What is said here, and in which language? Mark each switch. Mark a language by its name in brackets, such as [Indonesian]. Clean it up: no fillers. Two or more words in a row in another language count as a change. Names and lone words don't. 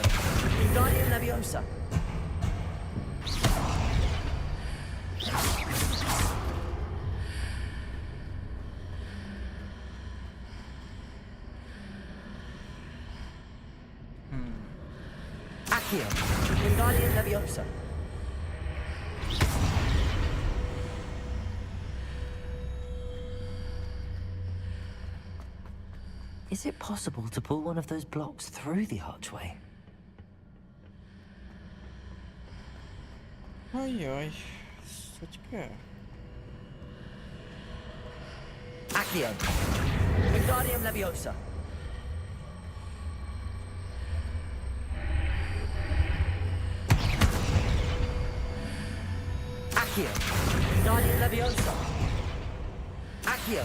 [English] Wingardium Leviosa! Accio! Wingardium Leviosa! Is it possible to pull one of those blocks through the archway? [Hungarian] Ajaj, hogy kell? [English] Accio! Wingardium Leviosa! Accio! Wingardium Leviosa! Accio!